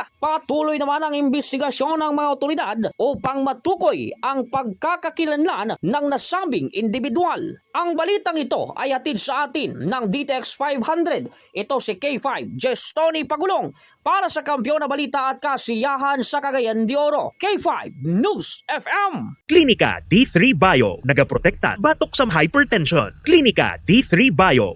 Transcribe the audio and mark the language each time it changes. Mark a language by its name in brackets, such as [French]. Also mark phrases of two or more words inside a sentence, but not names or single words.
[Filipino] Patuloy naman ang imbestigasyon ng mga otoridad upang matukoy ang pagkakakilanlan ng nasabing individual. Ang balitang ito ay hatid sa atin ng DTX 500. Ito si K5 Tony Pagulong para sa Kampiyon na Balita at Kasiyahan sa Cagayan de Oro. K5 News FM. [Cebuano] Klinika D3 Bio, nagaprotekta batok sa hypertension. Klinika D3 Bio.